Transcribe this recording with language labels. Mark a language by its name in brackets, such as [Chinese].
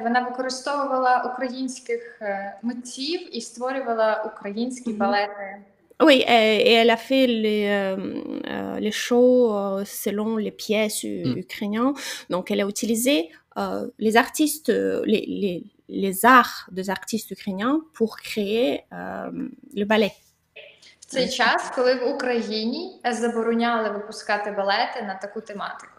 [Ukrainian] Вона використовувала українських митців і створювала українські балети. [French] Oui, et elle a fait les shows selon les pièces ukrainiennes. Donc, elle a utilisé les artistes, les arts des artistes ukrainiens pour créer le ballet. [Ukrainian] В цей час, коли в Україні забороняли випускати балети на таку тематику.